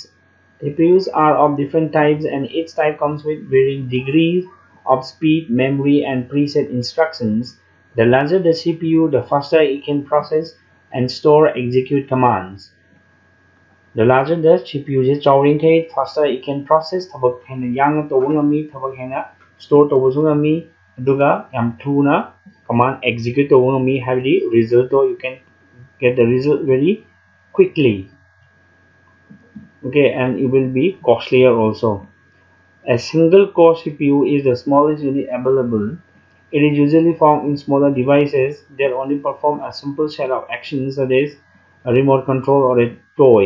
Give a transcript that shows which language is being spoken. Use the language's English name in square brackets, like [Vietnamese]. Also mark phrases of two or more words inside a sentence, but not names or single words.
[English] CPUs are of different types, and each type comes with varying degrees of speed, memory, and preset instructions. The larger the CPU, the faster it can process and store execute commands. The larger the CPU is oriented, faster it can process [Manipuri] tabak hena yang to ngami tabak hena store to ngami aduga yam thuna [English] command execute [Manipuri] to ngami [English] have the result, or you can get the result very quickly. Okay, and it will be costlier also. A single core CPU is the smallest unit available. It is usually found in smaller devices that only perform a simple set of actions, such as a remote control or a toy.